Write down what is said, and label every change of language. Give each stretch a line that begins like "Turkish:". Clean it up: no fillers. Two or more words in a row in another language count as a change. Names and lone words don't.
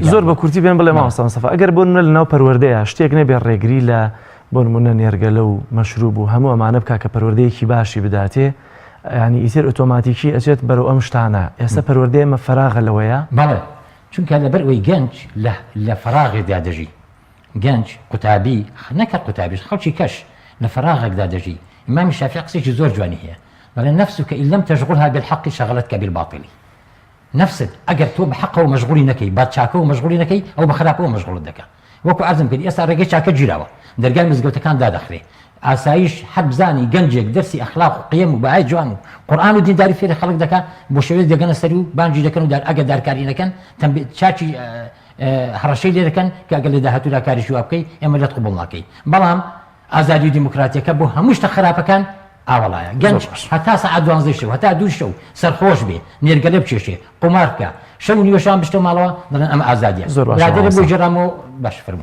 Central Kurdish: زۆر بە کورتی بێن بڵێ ماوەستان مستەفا ئەگەر بۆ نمونە لەناو پەروەردەیە شتێک نەبێ ڕێگری لە بۆ نمونە نێرگەلە و مەشروب و هەموو ئەمانە بکا کە پەروەردەیەکی باشی بداتێ ینی ئیتر ئۆتۆماتیکی ئەچێت بەرەو ئەم شتانە ئێستا پەروەردەیە ئەمە فەراغە لەوەیە بەڵێ چونکە لەبەر ئەوەی گەنج لە فەراغێکدا دەژی گەنج قوتابی نەکە قوتابیش خەڵکی کەش لە فەراغێکدا دەژی ئیمامی شافعی قسێکی زۆر جوانی هەیە بەڵێ
Arabic: نەفسك إن لم تشغلها بالحق شغلتك بالباطل
Central Kurdish: نفسك ئەگەر تۆ بە حەقەوە مەشغوڵی نەکەی با چاکەوە مەشغوڵی نەکەی ئەو بە خراپەوە مەشغوڵت دەکات وەکو عەرزم کرد ئێستا ڕێگەی چاکە گیراوە دەرگای مزگەوتەکان دادەخرێ ئاسایش حەب بزانی گەنجێک دەرسی ئەخلاق و قیەم و بەهای جوان و قورئان و دینداری فێری خەڵک دەکات بۆ شێوەیەک دەگەنە سەری و بانگی دەکەن و ئەگەر دارکاری نەکەن چاچی هەڕەشەی لێ دەکەن کە ئەگەر لە داهاتوودا کاریشی وا بکەی ئێمە لەت قبوڵ ناکەی بەڵام ئازادی و دیموکراتیەکە بۆ هەموو شتە خراپەکان ئاوەڵایە گەنج هەتا سەعات 12 شەو هەتا 2 شەو سەرخۆش بێ نێرگەلە بچێشێ قومار بکە شەو نیوەشان بشتە ماڵەوە دەڵێن ئەمە ئازادیە برادێرە بۆ جێرامەوە باش فەرموو